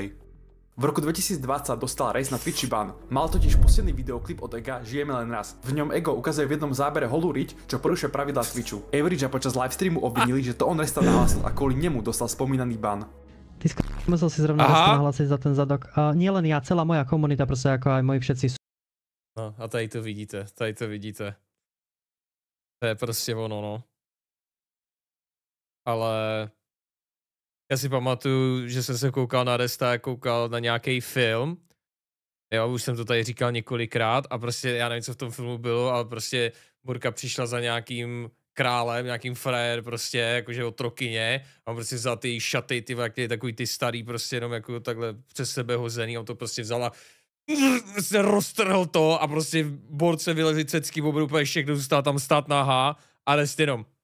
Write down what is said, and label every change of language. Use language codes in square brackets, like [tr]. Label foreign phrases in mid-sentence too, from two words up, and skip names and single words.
[sk] V roku 2020 dostal Race na Twitchi ban. Mal totiž pustený videoklip od Ega Žijeme len raz. V ňom Ego ukazuje v jednom zábere holú riť, čo porušuje pravidlá Twitchu. Average počas livestreamu obvinili, že to on resta nahlásil a kvôli nemu dostal spomínaný ban. Ty musel si zrovna nahlásiť za ten zadok. Nie len ja, celá moja komunita, proste ako aj moji všetci sú. [cs] No a tady to vidíte. To je prostě ono, no. Ale já si pamatuju, že jsem se koukal na Resta, koukal na nějaký film. Jo, už jsem to tady říkal několikrát a prostě já nevím, co v tom filmu bylo, ale prostě Borka přišla za nějakým králem, nějakým frajer prostě, jakože otrokyně, a on prostě vzal ty šaty, ty takový ty starý prostě jenom jako takhle přes sebe hozený, on to prostě vzala, se roztrhl to a prostě borce vylezli cecky, obrou úplně všechno, zůstala tam stát nahá a Rest jenom.